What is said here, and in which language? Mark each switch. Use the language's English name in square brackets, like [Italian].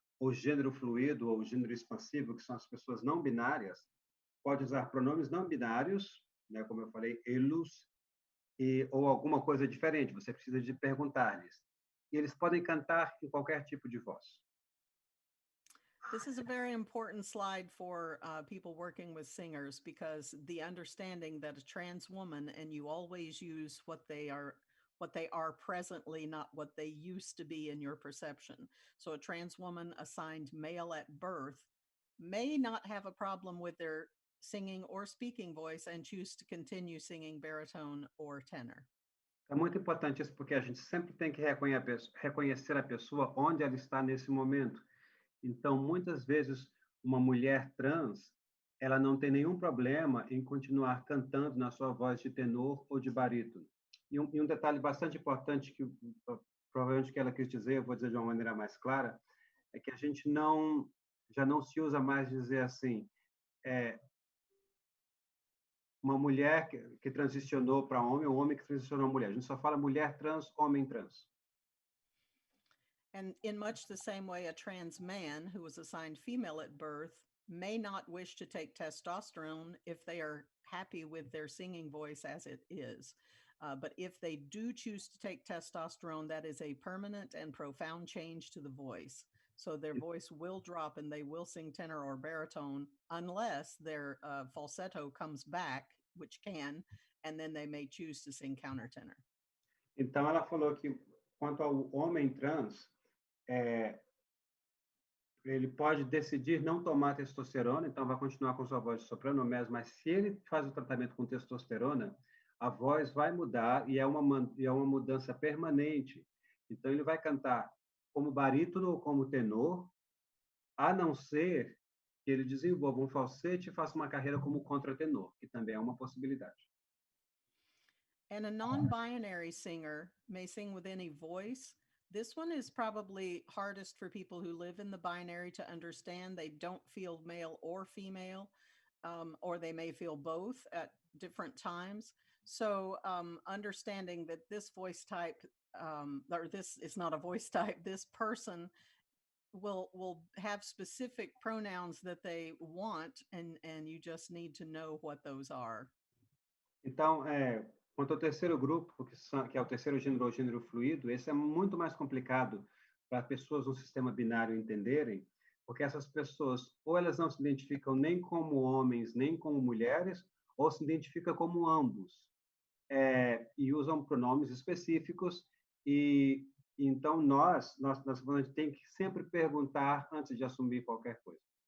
[Portuguese] o gênero fluido ou o gênero expansivo, que são as pessoas não binárias, pode usar pronomes não binários, né, como eu falei, eles, ou alguma coisa diferente. Você precisa de perguntar-lhes. E eles podem cantar em qualquer tipo de voz. [English] This is a very important slide for people working with singers, because the understanding that a trans woman, and you always use what they are presently, not what they used to be in your perception. So a trans woman assigned male at birth may not have a problem with their singing or speaking voice and choose to continue singing baritone or tenor. [Portuguese] É muito importante isso, porque a gente sempre tem que reconhecer a pessoa onde ela está nesse momento. Então, muitas vezes, uma mulher trans, ela não tem nenhum problema em continuar cantando na sua voz de tenor ou de barítono. E um detalhe bastante importante, que provavelmente que ela quis dizer, eu vou dizer de uma maneira mais clara, é que a gente já não se usa mais dizer assim, uma mulher que transicionou para homem, ou homem que transicionou a mulher. A gente só fala mulher trans, homem trans. [English] And in much the same way, a trans man who was assigned female at birth may not wish to take testosterone if they are happy with their singing voice as it is. But if they do choose to take testosterone, that is a permanent and profound change to the voice. So their voice will drop and they will sing tenor or baritone unless their falsetto comes back, which can, and then they may choose to sing countertenor. [Portuguese] Então, ela falou que, quanto ao homem trans, ele pode decidir não tomar testosterona, então vai continuar com sua voz de soprano mesmo, mas se ele faz o tratamento com testosterona, a voz vai mudar e é uma mudança permanente. Então, ele vai cantar como barítono ou como tenor, a não ser que ele desenvolva um falsete e faça uma carreira como contratenor, que também é uma possibilidade. [English] And a non-binary singer may sing with any voice. This one is probably hardest for people who live in the binary to understand. They don't feel male or female, or they may feel both at different times. So understanding that this voice type, or this is not a voice type, this person will have specific pronouns that they want, and you just need to know what those are. [Portuguese] Então, quanto ao terceiro grupo, que é o terceiro gênero, o gênero fluido, esse é muito mais complicado para pessoas no sistema binário entenderem, porque essas pessoas, ou elas não se identificam nem como homens, nem como mulheres, ou se identificam como ambos, e usam pronomes específicos, e então nós tem que sempre perguntar antes de assumir qualquer coisa.